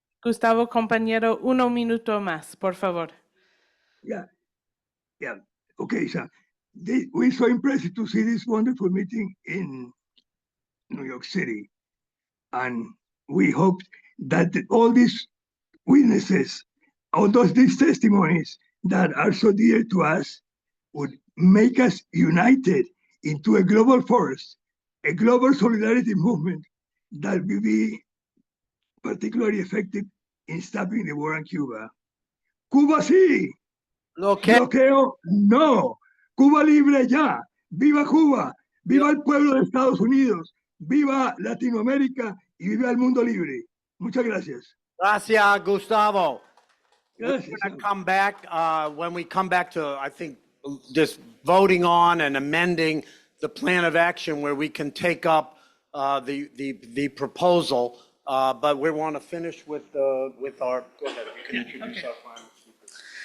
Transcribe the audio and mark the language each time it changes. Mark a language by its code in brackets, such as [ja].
[es] Gustavo, compañero, 1 minuto más, por favor. [en] Yeah. Okay, so we're so impressed to see this wonderful meeting in New York City. And we hope that all these witnesses, these testimonies that are so dear to us would make us united into a global force, a global solidarity movement that will be particularly effective in stopping the war on Cuba. [es] Cuba sí. Bloqueo no. Cuba libre ya. Viva Cuba. Viva el pueblo de Estados Unidos. Viva Latinoamérica y viva el mundo libre. Muchas gracias. Gracias, Gustavo. Gracias. [en] We're going to come back when we come back to, I think, just voting on and amending the plan of action where we can take up the proposal. But we want to finish with our, go ahead, you can introduce our final speakers.